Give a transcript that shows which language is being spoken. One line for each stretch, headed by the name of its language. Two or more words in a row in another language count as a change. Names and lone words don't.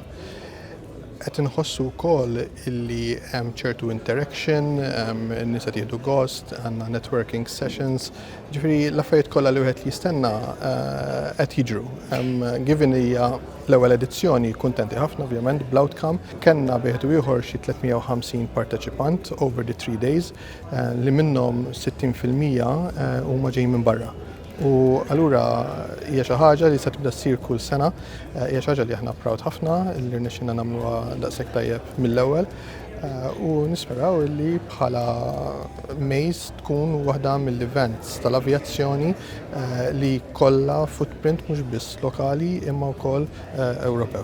Maltese: Qed inħossu wkoll illi hemm ċertu interaction, n-nies qed jieħdu gost, għandna
English: networking sessions,
Maltese: ġifieri l-affarijiet kollha li wieħed jistenna qed jiġru. Given hija l-ewwel edizzjoni kuntenti ħafna ovvjament bl-outcome, kellna bieħdu ieħor xi 350 parteċipant
English: over the 3 days
Maltese: li minnhom 60% huma ġejjin minn barra. U allura hija xi ħaġa li se tibda ssir kull sena, hija xi ħaġa li aħna proud ħafna li rnexxinna nagħmluha daqshekk tajjeb mill-ewwel u nisperaw li bħala mejz tkun waħda mill-events tal-avjazzjoni li kollha footprint mhux biss lokali imma wkoll Ewropew.